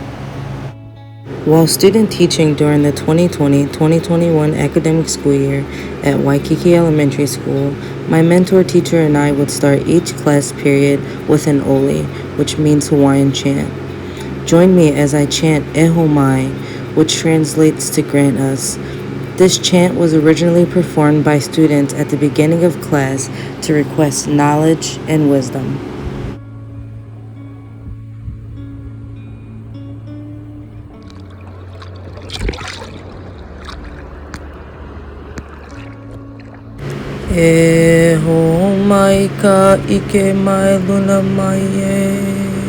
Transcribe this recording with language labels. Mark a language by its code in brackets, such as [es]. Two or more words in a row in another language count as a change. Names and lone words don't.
[en] While student teaching during the 2020-2021 academic school year at Waikiki Elementary School, my mentor teacher and I would start each class period with an ole, which means Hawaiian chant. Join me as I chant [haw] Eho Mai, [en] which translates to grant us. This chant was originally performed by students at the beginning of class to request knowledge and wisdom. [haw] Eho mai ka ike mai luna mai e.